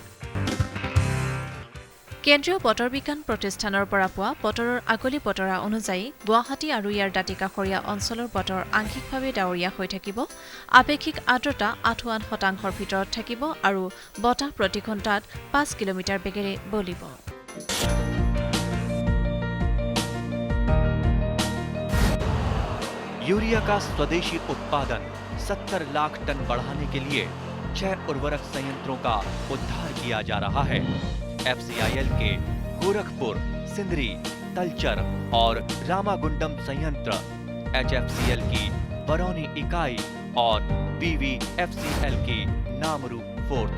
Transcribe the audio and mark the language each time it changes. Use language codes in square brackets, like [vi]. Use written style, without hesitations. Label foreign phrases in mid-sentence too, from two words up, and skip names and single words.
[as] কেন্দ্ৰীয় বতৰ বিজ্ঞান প্ৰতিষ্ঠানৰ পৰা পোৱা বতৰৰ আগলি বতৰা অনুযায়ী গুৱাহাটী আৰু ইয়াৰ দাঁতিকাষৰীয়া অঞ্চলৰ বতৰ আংশিকভাৱে ডাৱৰীয়া হৈ থাকিব, আপেক্ষিক আৰ্দ্ৰতা ৮৮% ভিতৰত থাকিব আৰু বতাহ প্ৰতি ঘণ্টাত ৫ কিলোমিটাৰ বেগেৰে বলিব। [hi] यूरिया का स्वदेशी उत्पादन 70 लाख टन बढ़ाने के लिए 6 उर्वरक संयंत्रों का उद्धार किया जा रहा है। FCIL के गोरखपुर, सिंदरी, तलचर और रामागुंडम संयंत्र, HFCL की बरौनी इकाई और BVFCL की नामरू फोर्थ।